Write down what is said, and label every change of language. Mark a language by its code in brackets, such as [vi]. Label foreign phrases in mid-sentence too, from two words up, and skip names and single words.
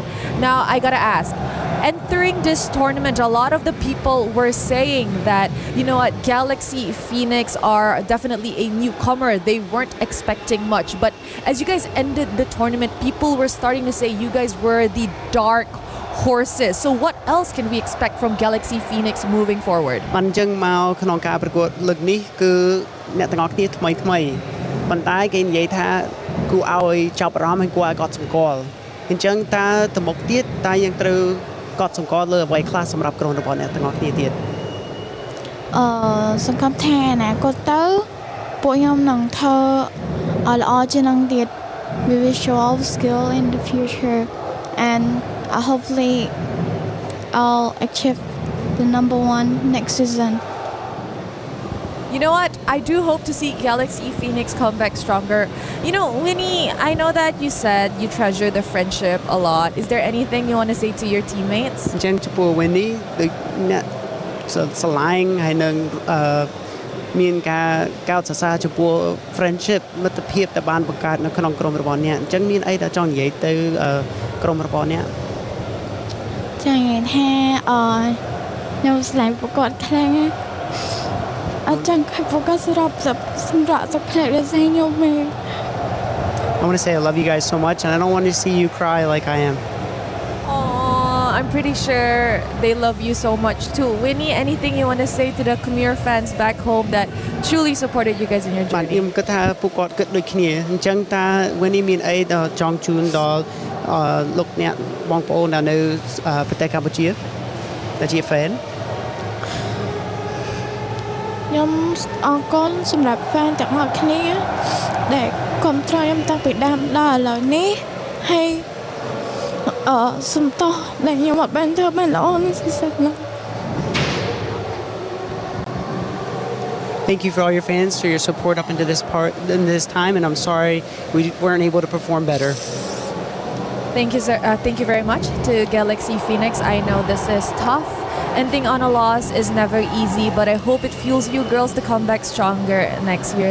[en] Now, I gotta ask, entering this tournament, a lot of the people were saying that, you know what, Galaxy Phoenix are definitely a newcomer. They weren't expecting much. But as you guys ended the tournament, people were starting to say you guys were the dark horses. So what else can we expect from Galaxy Phoenix moving forward? [km] បានអញ្ចឹងមកក្នុងការប្រកួតលើកនេះគឺអ្នកទាំងអស់គ្នាថ្មីប៉ុន្តែគេនិយាយថាគួរឲ្យចាប់អារម្មណ៍ហើយគួរឲ្យកត់សម្គាល់អញ្ចឹងតើទៅមុខទៀតតើយើងត្រូវកត់សម្គាល់លើអ្វីខ្លះសម្រាប់ក្រុមរបស់អ្នកទាំងអស់គ្នាទៀត សង្ឃឹមថាអនាគតទៅពួកខ្ញុំនឹងធ្វើឲ្យល្អជាងនឹងទៀត [en] we will show our skill in the future and hopefully I'll achieve the #1 next season. You know what? I do hope to see Galaxy Phoenix come back stronger. You know, Winnie, I know that you said you treasure the friendship a lot. Is there anything you want to say to your teammates? [km] អញ្ចឹងចំពោះ Winnie ដូចអ្នកស្រឡាញ់ហើយនឹងមានការកោតសរសើរចំពោះ friendship មិត្តភាពដែលបានបង្កើតនៅក្នុងក្រុមរបស់អ្នកអញ្ចឹងមានអីដែលចង់និយាយទៅក្រុមរបស់អ្នក ចង់និយាយថាខ្ញុំស្រឡាញ់ពួកគាត់ខ្លាំងណាស់អត់ចង់ឲ្យពួកគាត់សម្រាប់ទឹកភ្នែកដូចខ្ញុំទេ [en] I want to say I love you guys so much and I don't want to see you cry like I am. I'm pretty sure they love you so much too. Winnie, anything you want to say to the Khmer fans back home that truly supported you guys in your journey? [km] ខ្ញុំគិតថាពួកគាត់គិតដូចគ្នាអញ្ចឹងតើ Winnie មានអីដល់ចង់ជូនដល់លោកអ្នកបងប្អូនដែលនៅប្រទេសកម្ពុជាដែលជា fan ខ្ញុំអរគុណសម្រាប់ fan ទាំងអស់គ្នាដែលគាំទ្រខ្ញុំតាំងពីដើមដល់ឥឡូវនេះហើយសុំទោសដែលខ្ញុំអត់បានធ្វើបានល្អនៅទីសុទ្ធនោះ [en] Thank you for all your fans for your support up into this time and I'm sorry we weren't able to perform better. Thank you, sir. Thank you very much to Galaxy Phoenix. I know this is tough. Ending on a loss is never easy, but I hope it fuels you girls to come back stronger next year.